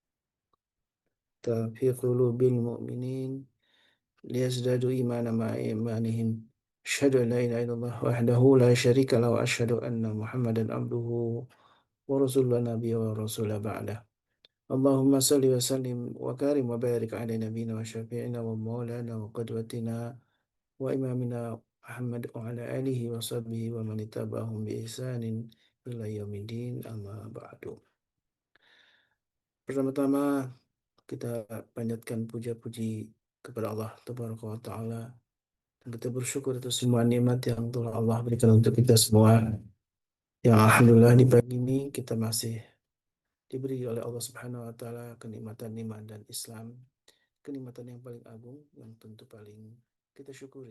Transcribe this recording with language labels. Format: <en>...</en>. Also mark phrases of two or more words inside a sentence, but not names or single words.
<ar>في قلوب المؤمنين ليزدادوا إيمانا مع إيمانهم. أشهد أن لا إله إلا الله وحده لا شريك له وأشهد أن محمدا عبده ورسول الله نبيا ورسولا بعد. اللهم صل وسلم وكرم وبارك على نبينا وشفيعنا ومولانا وقدوتنا وإمامنا محمد وعلى آله وصحبه ومن اتبعهم بإحسان إلى يوم الدين أما بعد.</ar> <id>Pertama-tama kita panjatkan puja-puji kepada Allah</id> <ar>تبارك وتعالى</ar> <id>dan kita bersyukur atas semua nikmat yang telah Allah berikan untuk kita semua. Yang alhamdulillah di pagi ini kita masih diberi oleh Allah</id> <ar>سبحانه وتعالى</ar> <id>kenikmatan iman dan Islam, kenikmatan yang paling agung yang tentu paling kita syukuri.</id>